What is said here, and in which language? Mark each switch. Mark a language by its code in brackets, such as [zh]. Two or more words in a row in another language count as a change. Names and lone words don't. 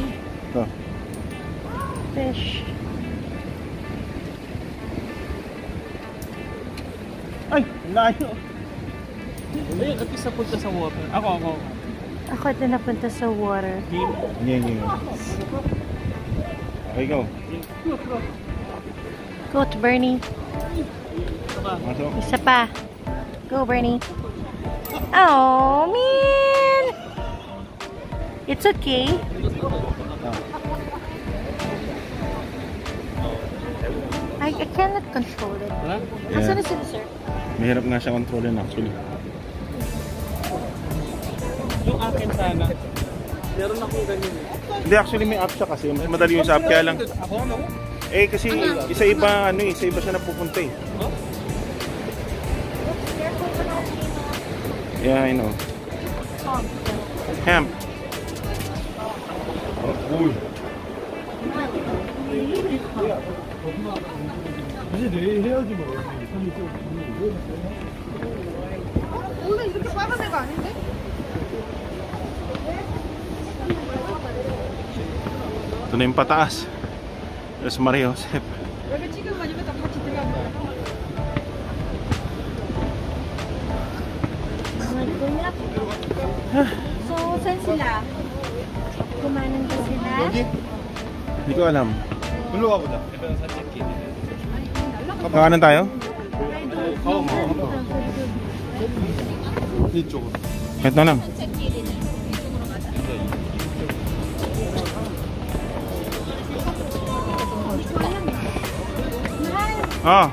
[tl] Ito. [en] Fish. [tl] Ay! Layo! Ayun, [en] at least [tl] napunta sa water. Ako. Ako din napunta sa water. [en] Game. [tl] Hindi. [en] Okay, go. Go to Bernie. [tl] Masok. Isa pa. [en] Go, Bernie. Oh, man! It's okay. I cannot control it. Huh? [tl] Asan na sila, sir? Mahirap nga siya kontrolin actually. Yung akin sana. Meron akong ganyan. Hindi, actually may app siya kasi. Mas madali yung sa app kaya lang. Ako, ano? Eh kasi isa-iba siya napupunta eh. Huh? [en] Yeah, I know. Hemp. Oh, cool. [ko] 이제 내일 해야지 뭐. 원래 이렇게 빨간 애가 아닌데? [tl] Ito na yung pataas. [en] There's Maria Josep. [ko] 여기 찍은 거니까 다 같이 들어가면 [tl] Magulap. So, saan sila? Kumanan ba sila? Hindi ko alam. [ko] 일로 가보자. [tl] Kakanan tayo? [ko] 이쪽으로. [tl] Kahit na lang. Ah.